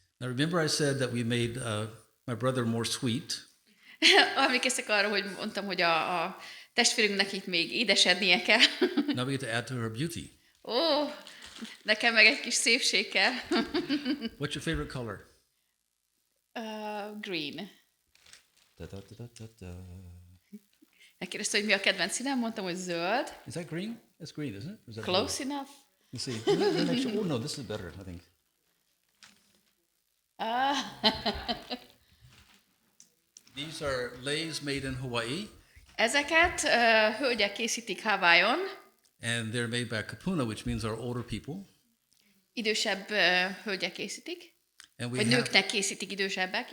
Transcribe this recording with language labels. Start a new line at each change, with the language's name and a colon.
English: Now remember I said that we made my brother more sweet.
Hungarian: Emlékeztek arra, hogy mondtam, hogy a testvérünknek itt még édesednie kell.
English: Now we get to add to her beauty.
Hungarian: Ó, nekem meg egy kis szépség kell.
English: What's your favorite color? Green. Da, da, da, da, da.
Hungarian: Megkérdezte, hogy mi a kedvenc színem, mondtam, hogy zöld.
English: Is that green? That's green, isn't it? Or is that Close enough. blue? You see. Oh no, this is better, I think. These are leis made in Hawaii.
Hungarian: Ezeket hölgyek készítik Hawaiion.
English: And they're made by kapuna, which means our older people.
Hungarian: Idősebb hölgyek készítik.
English: And
Hungarian: Vagy nőknek készítik idősebbek,